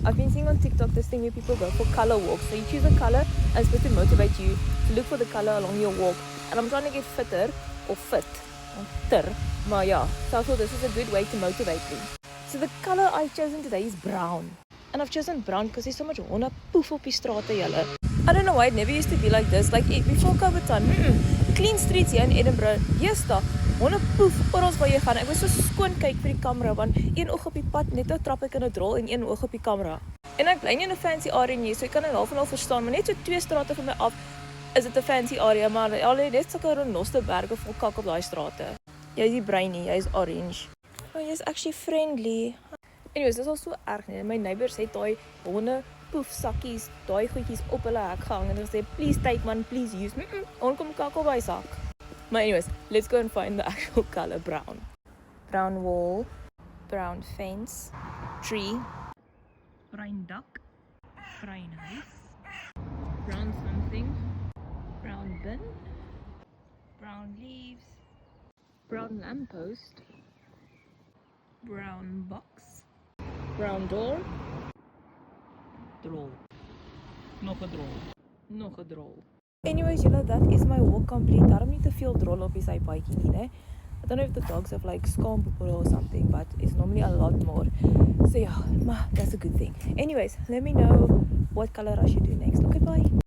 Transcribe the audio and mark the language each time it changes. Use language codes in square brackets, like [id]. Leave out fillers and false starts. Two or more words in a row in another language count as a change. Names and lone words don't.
[en] I've been seeing on TikTok this thing where people go for color walks. So you choose a color and it's supposed to motivate you to look for the color along your walk. And I'm trying to get fitter or fit. Maar yeah, so I thought this is a good way to motivate me. So the color I've chosen today is brown. And I've chosen brown because there's so much [af] honde poef op die strate julle. [en] I don't know why it never used to be like this. Like before COVID time, clean streets hier in Edinburgh. [af] Yes, daar honde poef oral waar jy gaan. Ek was so skoon kyk vir die kamera want een oog op die pad, net nou trap ek in 'n drol en een oog op die kamera. En ek bly nie in 'n [en] fancy area [af] nie, so ek kan dit half en half verstaan, maar net so 2 strate van my af is dit 'n [en] fancy area, [af] maar al net sulke renoste berge vol kak op daai strate. Jy is nie bruin nie, jy is orange. Oh, jy is actually friendly. Anyways, dis al so erg nie. My neighbours het daai honde poef sakkies, daai goedjies op hulle hek gehang en hulle sê [en] please take man, please use. [af] Onkom kak op my sak. [en] But anyways, let's go and find the actual color brown. Brown wall, brown fence, tree, [af] bruin dak, bruin huis, [en] brown something, brown bin, brown leaves, brown lamppost, brown box, brown door, [af] drol. Nog 'n drol. Nog 'n drol. [en] Anyways, that is my walk complete. [af] Daarom nie te veel drol op die sypaadjie nie, né? [en] I don't know if the dogs have like skaampoepel or something, but it's normally a lot more. So yeah, that's a good thing. Anyways, let me know what color I should do next. Okay, bye.